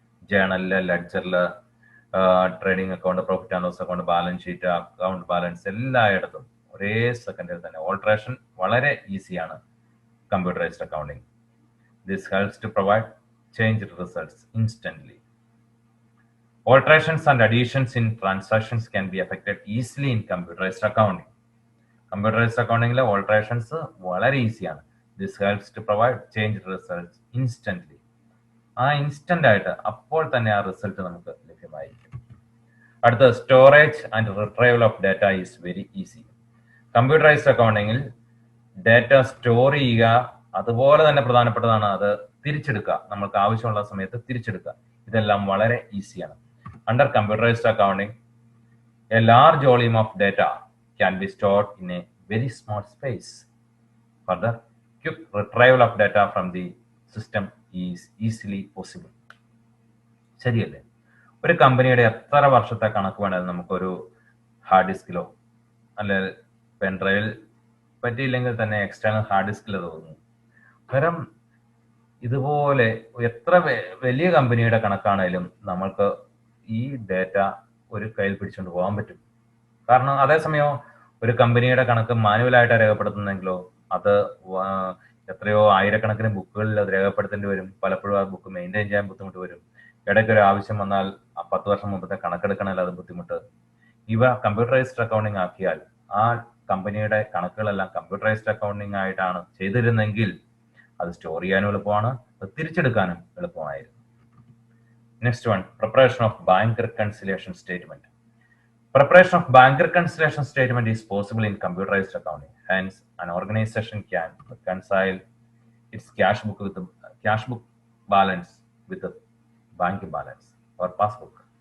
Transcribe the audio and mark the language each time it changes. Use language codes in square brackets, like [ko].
[ml] ജേണലില്, ലെഡ്ജറില്, trading account, profit and loss account, balance sheet, account balance, എല്ലായിടത്തും ഒരേ സെക്കൻഡിൽ തന്നെ ഓൾട്രേഷൻ വളരെ ഈസിയാണ് computerised accounting. [en] This helps to provide change results instantly. Alterations and additions in transactions can be effected easily in computerized accounting. Computerized accounting le alterations [ml] വളരെ ഈസിയാണ്. [en] This helps to provide change results instantly. [ml] Instant ആയിട്ട് അപ്പോൾ തന്നെ ആ result നമുക്ക് ലഭ്യമായിരിക്കും. അടുത്ത, [en] Storage and retrieval of data is very easy. [ml] Computerised അക്കൗണ്ടിങ്ങിൽ data store ചെയ്യുക, അതുപോലെ തന്നെ പ്രധാനപ്പെട്ടതാണ് അത് തിരിച്ചെടുക്കുക. നമ്മൾക്ക് ആവശ്യമുള്ള സമയത്ത് തിരിച്ചെടുക്കുക. ഇതെല്ലാം വളരെ ഈസിയാണ്. [en] Under computerized accounting, a large volume of data can be stored in a very small space. Further, quick retrieval of data from the system is easily possible. [ml] ശരിയല്ലേ? ഒരു കമ്പനിയുടെ എത്ര വർഷത്തെ കണക്ക് വേണമെങ്കിലും നമുക്കൊരു ഹാർഡ് ഡിസ്കിലോ അല്ലെ പെൻഡ്രൈവിൽ, പറ്റിയില്ലെങ്കിൽ തന്നെ എക്സ്റ്റേണൽ ഹാർഡ് ഡിസ്കിലോ തോന്നുന്നു. പകരം ഇതുപോലെ എത്ര വലിയ കമ്പനിയുടെ കണക്കാണേലും നമ്മൾക്ക് ഈ ഡേറ്റ ഒരു കയ്യിൽ പിടിച്ചുകൊണ്ട് പോകാൻ പറ്റും. കാരണം അതേസമയം ഒരു കമ്പനിയുടെ കണക്ക് മാനുവലായിട്ട് രേഖപ്പെടുത്തുന്നെങ്കിലോ അത് എത്രയോ ആയിരക്കണക്കിന് ബുക്കുകളിൽ അത് രേഖപ്പെടുത്തേണ്ടി വരും. പലപ്പോഴും ആ ബുക്ക് മെയിൻറ്റെയിൻ ചെയ്യാൻ ബുദ്ധിമുട്ട് വരും. ഇടയ്ക്ക് ഒരു ആവശ്യം വന്നാൽ 10 വർഷം മുമ്പത്തെ കണക്കെടുക്കണമെങ്കിൽ അത് ബുദ്ധിമുട്ട്. ഇവ കമ്പ്യൂട്ടറൈസ്ഡ് അക്കൗണ്ടിങ് ആക്കിയാൽ ആ കമ്പനിയുടെ കണക്കുകളെല്ലാം കമ്പ്യൂട്ടറൈസ്ഡ് അക്കൗണ്ടിങ് ആയിട്ടാണ് ചെയ്തിരുന്നെങ്കിൽ അത് സ്റ്റോർ ചെയ്യാനും എളുപ്പമാണ്, അത് തിരിച്ചെടുക്കാനും എളുപ്പമായിരുന്നു. [en] Next one, preparation of bank reconciliation statement. Preparation of bank reconciliation statement is possible in computerized accounting. Hence, an organization can reconcile its cash book balance with the bank balance or passbook.